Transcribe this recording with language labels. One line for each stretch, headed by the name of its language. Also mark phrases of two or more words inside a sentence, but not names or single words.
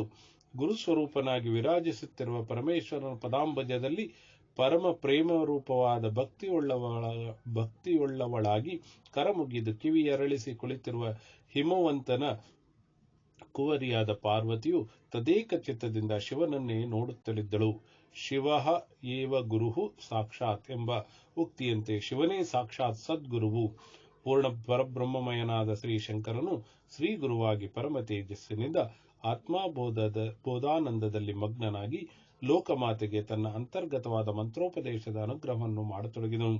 Kannada: ಗುರುಸ್ವರೂಪನಾಗಿ ವಿರಾಜಿಸುತ್ತಿರುವ ಪರಮೇಶ್ವರನ ಪದಾಂಬಜದಲ್ಲಿ ಪರಮ ಪ್ರೇಮರೂಪವಾದ ಭಕ್ತಿಯುಳ್ಳವಳಾಗಿ ಕರಮುಗಿದು ಕಿವಿಯರಳಿಸಿ ಕುಳಿತಿರುವ ಹಿಮವಂತನ ಕುವರಿಯಾದ ಪಾರ್ವತಿಯು ತದೇಕ ಚಿತ್ತದಿಂದ ಶಿವನನ್ನೇ ನೋಡುತ್ತಲಿದ್ದಳು.
Sanskrit: ಶಿವಃ ಏವ ಗುರುಃ ಸಾಕ್ಷಾತ್
Kannada: ಎಂಬ ಉಕ್ತಿಯಂತೆ ಶಿವನೇ ಸಾಕ್ಷಾತ್ ಸದ್ಗುರುವು. ಪೂರ್ಣ ಪರಬ್ರಹ್ಮಮಯನಾದ ಶ್ರೀ ಶಂಕರನು ಶ್ರೀ ಗುರುವಾಗಿ ಪರಮ ತೇಜಸ್ಸಿನಿಂದ ಬೋಧಾನಂದದಲ್ಲಿ ಮಗ್ನನಾಗಿ ಲೋಕಮಾತೆಗೆ ತನ್ನ ಅಂತರ್ಗತವಾದ ಮಂತ್ರೋಪದೇಶದ ಅನುಗ್ರಹವನ್ನು ಮಾಡತೊಡಗಿದನು.